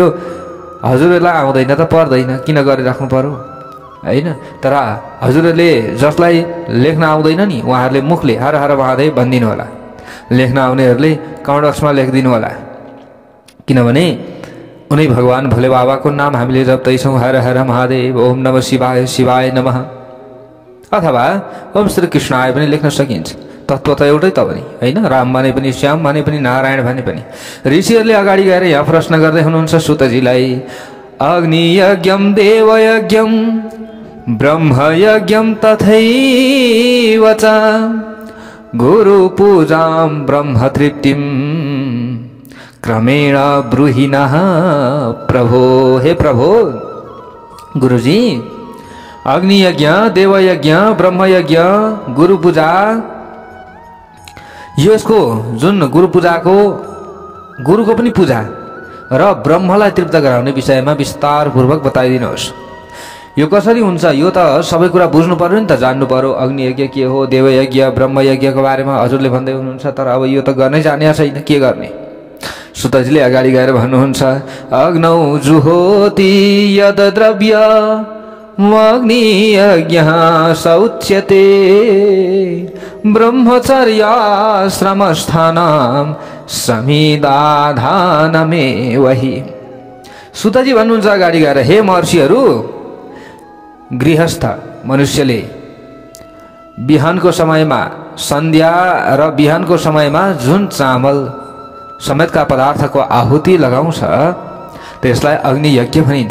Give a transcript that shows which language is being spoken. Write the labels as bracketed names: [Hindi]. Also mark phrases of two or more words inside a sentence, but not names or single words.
[Nepali] हजुरहरूलाई आउँदैन त पर्दैन, किन गरिराख्नु पर्यो हैन। तर हजुरहरूले जसलाई लेख्न आउँदैन नि उहाँहरूले मुखले [Sanskrit] हर हर महादेव [Nepali] भनिदिनु होला। लेख्न आउनेहरूले कमेन्ट बक्समा लेखिदिनु होला, किनभने उनै भगवान भोले बाबाको नाम हामीले जप्दैछौँ। [Sanskrit] हर हर महादेव, ओम नमः शिवाय, शिवाय नमः। [Nepali] अथवा [Sanskrit] ओम श्री कृष्णाय [Nepali] पनि लेख्न सकिन्छ। तत्त्व त एउटै त पनि हैन, राम भने पनि श्याम भने पनि नारायण भने पनि। ऋषिहरूले अगाडि गएर यहाँ प्रश्न गर्दै हुनुहुन्छ सुतजीलाई, [Sanskrit] अग्नि यज्ञम देव यज्ञम ब्रह्म यज्ञम तथैव च गुरु पूजाम ब्रह्म तृप्तिम क्रमेण ब्रूहिणः प्रभो। [Nepali] हे प्रभो गुरुजी, अग्नि यज्ञ देव यज्ञ ब्रह्म यज्ञ गुरु पूजा, यसको जुन गुरु पूजाको गुरुको पनि पूजा र ब्रह्मलाई तृप्त गराउने विषयमा विस्तारपूर्वक बताइदिनुहोस्। यो कसरी हुन्छ? यो त सबै कुरा बुझ्नु पर्यो नि त, जान्नु पर्यो। अग्नि यज्ञ के हो, देव यज्ञ ब्रह्म यज्ञको बारेमा हजुरले भन्दै हुनुहुन्छ, तर अब यो त गर्नै जाने छैन, के गर्ने? सुतजीले अगाडि गएर भन्नुहुन्छ, [Sanskrit] अग्नौ जुहोति यद द्रव्य अग्नि यज्ञ सौच्यते ब्रह्मचर्याश्रमस्थानं समिदाधानमेवहि। [Nepali] सुतजी भन्नुहुन्छ अगाडि गएर, हे महर्षिहरू, गृहस्थ मनुष्यले बिहानको समयमा सन्ध्या र बिहानको समयमा जुन चामल समेतका पदार्थको आहुति लगाउँछ त्यसलाई अग्नि यज्ञ भनिन्छ।